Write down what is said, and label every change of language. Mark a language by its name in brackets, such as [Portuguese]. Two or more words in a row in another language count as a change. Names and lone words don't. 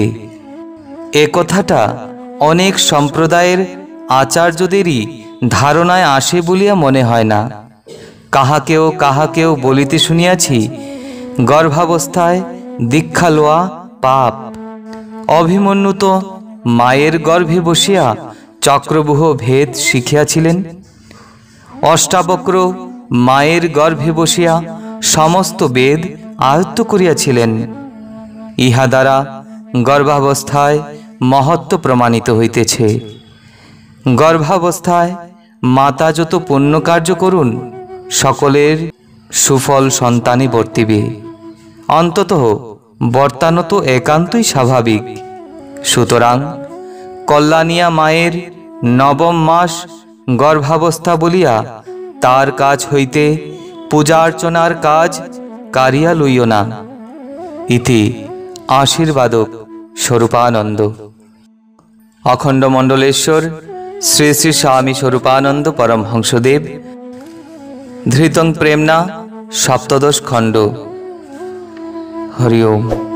[Bangla] এ কথাটা অনেক সম্প্রদায়ের আচার্যদেরই ধারণায় আসে বলিয়া মনে হয় না। কাহাকেও বলিতে শুনিয়াছি गर्भावस्थाয় দীক্ষা লওয়া পাপ। অভিমন্যু তো মায়ের গর্ভে বসিয়া চক্রব্যূহ ভেদ শিখিয়াছিলেন। অষ্টাবক্র মায়ের গর্ভে বসিয়া সমস্ত বেদ আয়ত্ত করিয়াছিলেন। ইহা দ্বারা গর্ভাবস্থায় মহত্ব প্রমাণিত হইতেছে। গর্ভাবস্থায় মাতা যত পুণ্য কার্য করুন সকলের সুফল সন্তানে বর্তিবে। অন্ততঃ বর্তানো তো একান্তই স্বাভাবিক। সুতরাং কল্যাণীয়া মায়ের নবম মাস গর্ভাবস্থা বলিয়া তার কাজ হইতে পূজা অর্চনার কাজ কাড়িয়া লইও না। ইতি আশীর্বাদক স্বরূপানন্দ। অখণ্ড মণ্ডলেশ্বর শ্রী শ্রী স্বামী স্বরূপানন্দ পরমহংসদেব ধৃতং প্রেমনা সপ্তদশ খণ্ড। [Sanskrit] हरि ओम।